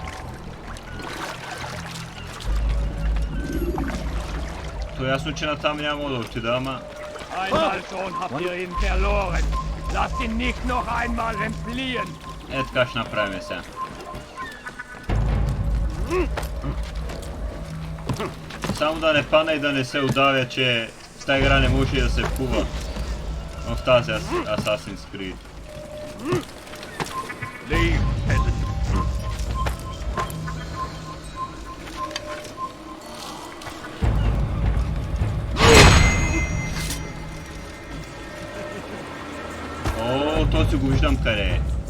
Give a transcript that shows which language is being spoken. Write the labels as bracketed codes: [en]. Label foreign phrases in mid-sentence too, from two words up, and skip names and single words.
[bg] То ясно, че натам няма да отида, ама... [de] Einmal schon habt ihr ihn verloren. Lasst ihn nicht noch einmal entfliehen. [bg] Така ще направим сега. Само да не пана и да не се удавя, че в тази игра не може да се пува. В тази Assassin's Creed. О, този го виждам къде е.